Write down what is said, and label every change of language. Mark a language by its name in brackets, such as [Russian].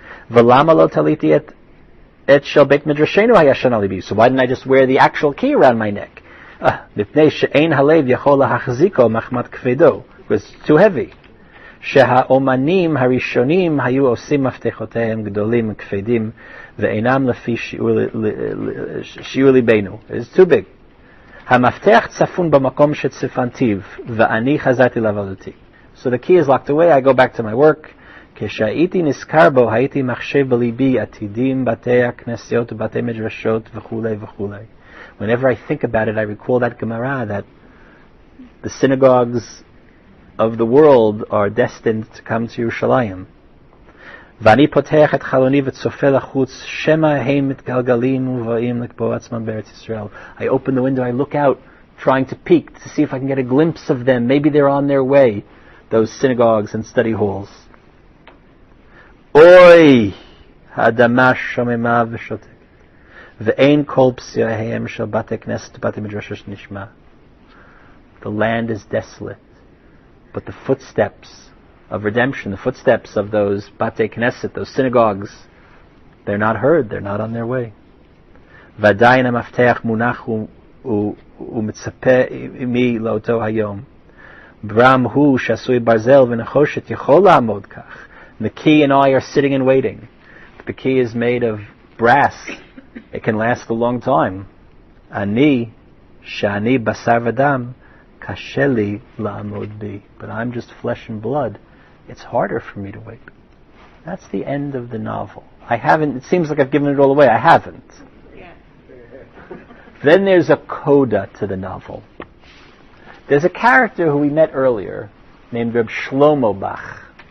[Hebrew] ולמה לא תליתי את של בית מדרשנו הישן על ליבי? [English] So why didn't I just wear the actual key around my neck? [Hebrew] מפני שאין הלב יכול להחזיקו מחמת כבדו. [English] It was too heavy. [Hebrew] שהאומנים הראשונים היו עושים מפתחותיהם גדולים וכבדים ואינם לפי שיעור ליבנו. [English] It's too big. [Hebrew] המפתח צפון במקום שצפנתיו ואני חזרתי לעבודתי. [English] So the key is locked away, I go back to my work. [Hebrew] כשהייתי נזכר בו הייתי מחשב בליבי עתידים בתי הכנסיות ובתי מדרשות וכולי וכולי. [English] Whenever I think about it, I recall that Gemara that the synagogues of the world are destined to come to Yerushalayim. [Hebrew] ואני פותח את חלוני וצופה לחוץ שמא הם מתגלגלים ובאים לקבוע עצמם בארץ ישראל. [English] I open the window, I look out, trying to peek to see if I can get a glimpse of them. Maybe they're on their way, those synagogues and study halls. [Hebrew] אוי, האדמה שוממה ושותקת, ואין כל פסיעיהם של בתי כנסת ובתי מדרשות נשמע. [English] The land is desolate, but the footsteps of redemption, the footsteps of those Batei Knesset, those synagogues, they're not heard, they're not on their way. [Hebrew] ועדיין המפתח מונח ומצפה עמי לאותו היום. ברם הוא שעשוי ברזל ונחושת יכול לעמוד כך. [English] The key and I are sitting and waiting. The key is made of brass. It can last a long time. [Hebrew] אני, שאני בשר ודם, קשה לי לעמוד בי. [English] But I'm just flesh and blood. It's harder for me to wait. That's the end of the novel. I haven't, it seems like I've given it all away. I haven't. Yeah. Then there's a coda to the novel. There's a character who we met earlier named Reb Shlomo Bach.